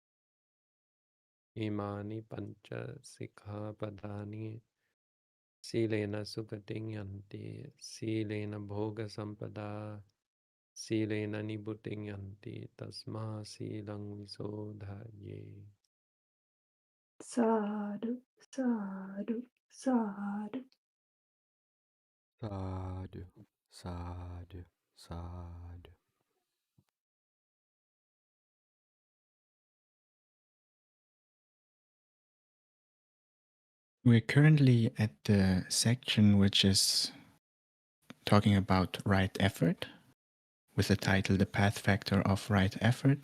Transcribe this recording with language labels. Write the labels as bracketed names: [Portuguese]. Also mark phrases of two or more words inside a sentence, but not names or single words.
[Pali] Imani pancha sikkhapadani silena sugating yanti, silena bhoga sampada, silena nibuting yanti, tasma silang visodhaye. Sadhu, sadhu, sadhu. Sadhu, sadhu, sadhu. [English] We're currently at the section which is talking about right effort, with the title The Path Factor of Right Effort.